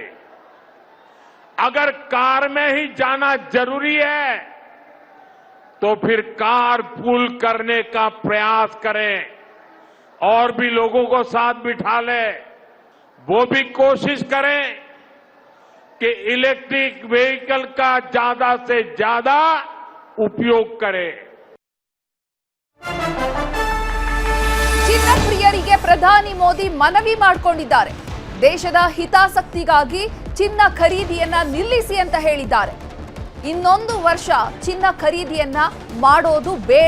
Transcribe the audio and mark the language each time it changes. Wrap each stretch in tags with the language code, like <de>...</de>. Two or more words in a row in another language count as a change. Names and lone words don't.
<hi>अगर कार में ही जाना जरूरी है तो फिर कार पूल करने का प्रयास करें और भी लोगों को साथ बिठा ले। वो भी कोशिश करें कि इलेक्ट्रिक व्हीकल का ज्यादा से ज्यादा उपयोग करें।</hi> <kn>ಚಿನ್ನ ಪ್ರಿಯರಿಗೆ ಪ್ರಧಾನಿ ಮೋದಿ ಮನವಿ ಮಾಡಿಕೊಂಡಿದ್ದಾರೆ. ದೇಶದ ಹಿತಾಸಕ್ತಿಗಾಗಿ ಚಿನ್ನ ಖರೀದಿಯನ್ನ ನಿಲ್ಲಿಸಿ ಅಂತ ಹೇಳಿದ್ದಾರೆ. ಇನ್ನೊಂದು ವರ್ಷ ಚಿನ್ನ ಖರೀದಿಯನ್ನ ಮಾಡೋದು ಬೇಡ.</kn>